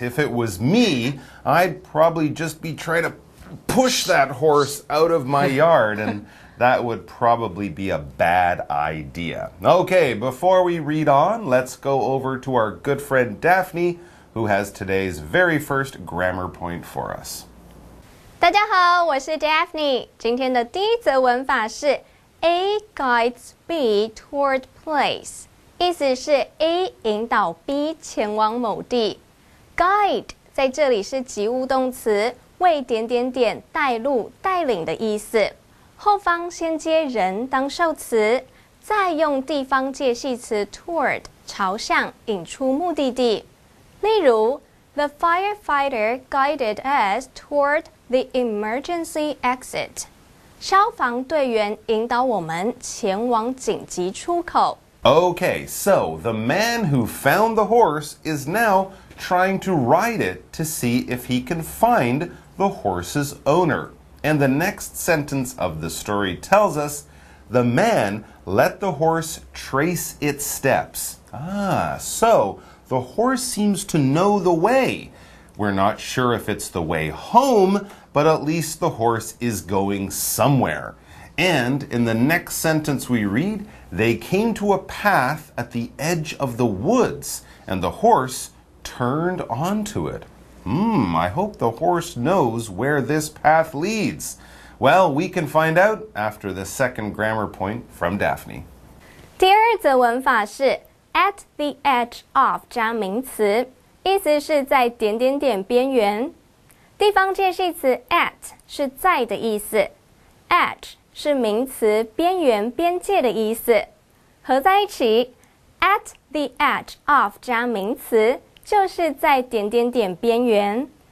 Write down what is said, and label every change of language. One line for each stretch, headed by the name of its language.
English: If it was me, I'd probably just be trying to push that horse out of my yard, and that would probably be a bad idea. Okay, before we read on, let's go over to our good friend Daphne, who has today's very first grammar point for us.
Chinese: 大家好，我是 Daphne。今天的第一则文法是
English: A guides B toward place，
Chinese: 意思是 A 引导 B 前往某地。 Guide 在这里是及物动词，为点点点带路、带领的意思。后方先接人当受词，再用地方介系词 toward 朝向引出目的地。例如
English: The firefighter guided us toward the emergency exit.
Chinese: 消防队员引导我们前往紧急出口。
English: Okay, so the man who found the horse is now trying to ride it to see if he can find the horse's owner. And the next sentence of the story tells us, the man let the horse trace its steps. So the horse seems to know the way. We're not sure if it's the way home, but at least the horse is going somewhere. And in the next sentence we read, they came to a path at the edge of the woods, and the horse turned onto it. I hope the horse knows where this path leads. Well, we can find out after the second grammar point from Daphne.
Chinese: 第二则文法是
English: at the edge of
Chinese: 加名词，意思是在点点点边缘。地方介系词 at 是在的意思 ，edge 是名词边缘、边界的意思，合在一起
English: at the edge of
Chinese: 加名词就是在点点点边缘。